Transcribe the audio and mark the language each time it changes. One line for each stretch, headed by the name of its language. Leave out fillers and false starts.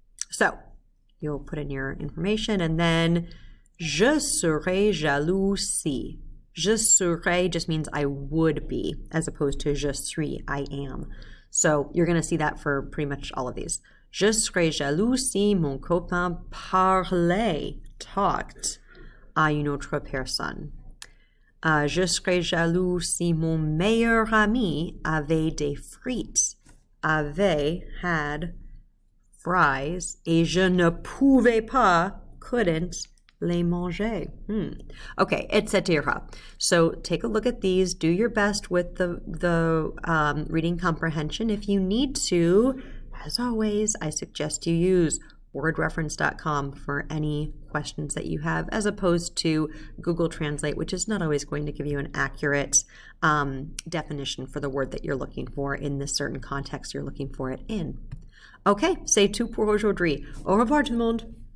English: So you'll put in your information and then
French: je serais jaloux si. Je serais
English: just means I would be, as opposed to
French: je suis,
English: I am. So you're going to see that for pretty much all of these.
French: Je serais jaloux si mon copain parlait, talked à une autre personne. Je serais jaloux si mon meilleur ami avait des frites, avait, had, fries, et je ne pouvais pas, couldn't, les manger.
English: Okay, etc. So take a look at these. Do your best with the reading comprehension. If you need to, as always, I suggest you use wordreference.com for any questions that you have, as opposed to Google Translate, which is not always going to give you an accurate definition for the word that you're looking for in this certain context you're looking for it in. Okay,
French: c'est tout pour aujourd'hui. Au revoir tout le monde.